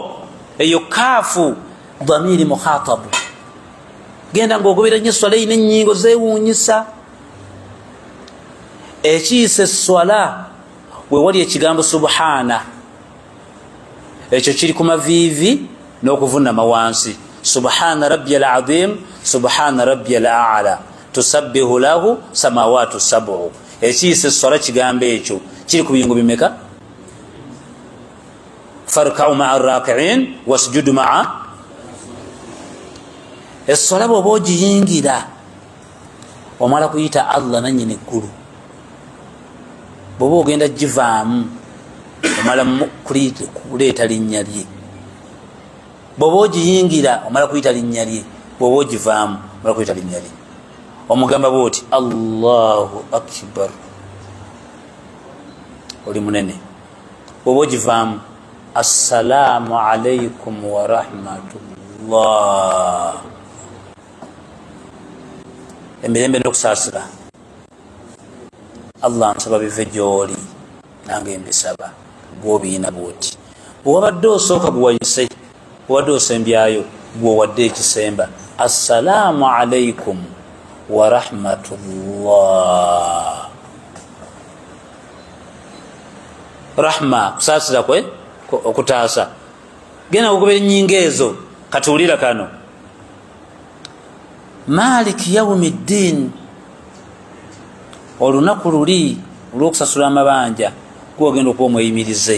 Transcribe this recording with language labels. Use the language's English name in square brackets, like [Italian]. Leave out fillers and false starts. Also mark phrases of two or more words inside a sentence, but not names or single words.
[Ganda] Eyo [Arabic] كاف ضمير مخاطب, [Ganda] genda ng'ogobera nnyo swala eyina ennyingo zeewuunyisa. Ekiyisa eswala we wali ekigambo subhana, ekyo kiri ku maviivi n'okuvunama wansi. [Arabic] سبحان ربي العظيم، سبحان ربي الأعلى, تسبح له السماوات السبع. [Ganda] Ekiyisa eswala kigambo ekyo kiri ku biyingo bimeka? [Arabic] فاركعوا مع راكعين واسجدوا مع. [Ganda] Eswala bw'oba ogiyingira omala kuyita Allah nannyini eggulu, bw'oba ogenda givaamu omala kuleeta linnya lye. Bw'oba ogiyingira omala kuyita linnya lye, bw'oba ogivaamu omala kuyita linnya lye. Omugamba bw'oti [Arabic] الله أكبر, [Ganda] oli munene. Bw'oba ogivaamu [Arabic] السلام عليكم ورحمة الله, [Ganda] emirembe n'okusaasira. Allah nsaba bive gy'oli nange mbisaba, gw'obiina bw'oti. Bw'obadde osooka gwewayise, bw'obadde osembyayo gw'owadde ekisemba [Arabic] السلام عليكم ورحمة الله. [Ganda] Rahma kusaasira kwe okutaasa. Genda okugobera ennyingo ezo. Katuwulira kano, [Arabic] مالك يوم الدين, [Ganda] olunaku luli olw'okusasula amabanja gwogenda okuba omweyimirize.